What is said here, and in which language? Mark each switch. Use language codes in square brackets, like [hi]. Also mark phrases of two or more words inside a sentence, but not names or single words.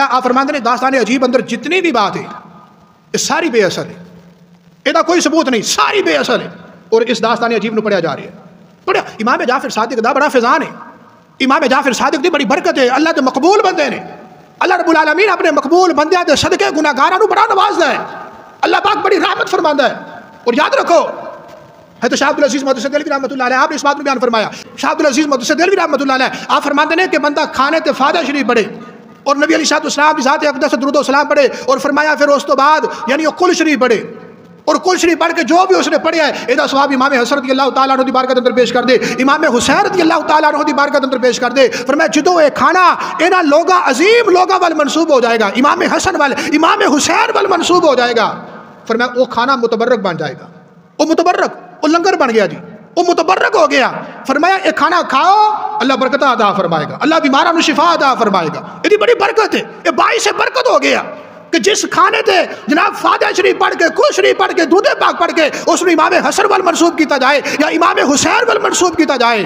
[ur] آپ فرماتے ہیں داستان عجیب اندر جتنی بھی بات ہے یہ ساری بے اثر ہے, یہ کوئی ثبوت نہیں, ساری بے اثر ہے. [pa] اور اس داستان عجیب نو پڑھیا جا رہی ہے. پڑھیا امام جعفر صادق دا بڑا فیضان ہے. امام جعفر صادق دی بڑی برکت ہے. اللہ دے مقبول بندے نے. اللہ رب العالمین اپنے مقبول بندیاں دے صدقے گناہگاراں نو بڑا نوازدا ہے. اللہ پاک بڑی رحمت فرماندا ہے. [ur] اور یاد رکھو ہے تو شاہ عبد العزیز محدث دہلوی رحمۃ اللہ علیہ آپ نے اس بات میں بیان فرمایا. شاہ عبد العزیز محدث دہلوی رحمۃ اللہ علیہ آپ فرماتے ہیں کہ بندہ کھانے تے فاتحہ شریف پڑھے اور نبی علیہ السلام کی ذات اقدس درود و سلام پڑھے, اور فرمایا پھر اس تو بعد یعنی وہ کل شریف پڑھے, اور کل شریف پڑھ کے جو بھی اس نے پڑھیا ہے یہ ثواب امام حسن رضی اللہ تعالیٰ عنہ دی بارگاہ کے اندر پیش کر دے, امام حسین رضی اللہ تعالیٰ عنہ دی بارگاہ کے اندر پیش کر دے. فرمایا جدوں یہ کھانا [pa] انہاں لوگاں عظیم لوگاں وال [ur] منسوب ہو جائے گا, امام حسن وال امام حسین وال منسوب ہو جائے گا. فرمایا وہ کھانا متبرک بن جائے گا, وہ متبرک, وہ لنگر بن گیا جی, وہ متبرک ہو گیا. فرمایا یہ کھانا کھاؤ اللہ برکت عطا فرمائے گا, اللہ [pa] بیماراں نو [ur] شفا عطا فرمائے گا. یہ بڑی برکت ہے, یہ باعث برکت ہو گیا کہ جس کھانے تے جناب فاتحہ شریف پڑھ کے کل شریف پڑھ کے درود پاک پڑھ کے اس نے امام حسن وال منسوب کیتا جائے یا امام حسین وال منسوب کیتا جائے.